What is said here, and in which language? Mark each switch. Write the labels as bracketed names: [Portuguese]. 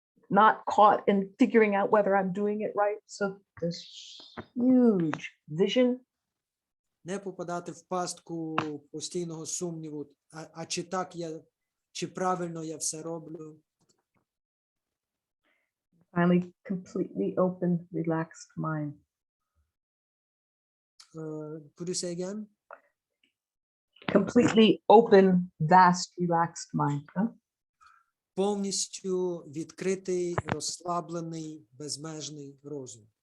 [English] Not caught in figuring out whether I'm doing it right. So there's huge vision. [Ukrainian] Не попадати в пастку постійного сумніву, а чи так я, чи правильно я все роблю. [English] Finally, completely open, relaxed mind. Could you say again? Completely open, vast, relaxed mind. Huh? [Ukrainian] Повністю відкритий, розслаблений, безмежний розум.